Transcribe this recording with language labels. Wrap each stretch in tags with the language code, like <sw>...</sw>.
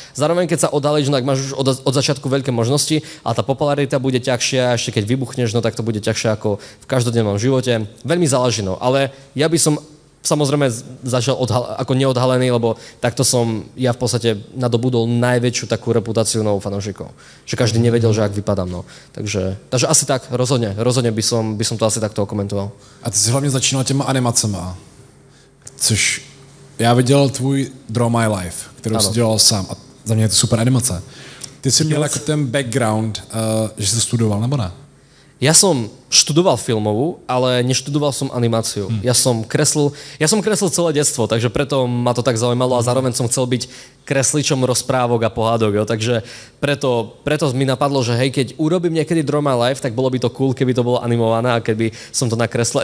<sk>Zároveň, keď sa odhalíš, no tak máš už od začiatku veľké možnosti, ale tá popularita bude ťažšia, ešte keď vybuchneš, no tak to bude ťažšie ako v každodennom živote. Veľmi záleží, no, ale ja by som samozrejme začal ako neodhalený, lebo takto som ja v podstate nadobudol najväčšiu takú reputáciu novou fanúšikov. Že každý nevedel, že ak vypadám. No. Takže asi tak, rozhodne by som to asi takto komentoval.</sk> <cs>A ty si hlavně začínal těma animacema, což já viděl tvůj Draw My Life, kterou si dělal sám. A Za mě je to super animace. Ty jsi měl jako ten background, že jsi studoval, nebo ne?</cs> <sk>Ja som študoval filmovú, ale neštudoval som animáciu. Ja som kreslil celé detstvo, takže preto ma to tak zaujímalo a zároveň som chcel byť kresličom rozprávok a pohádok, jo. Takže preto mi napadlo, že hej, keď urobím niekedy Draw My Life, tak bolo by to cool, keby to bolo animované a keby som to nakreslil.</sk>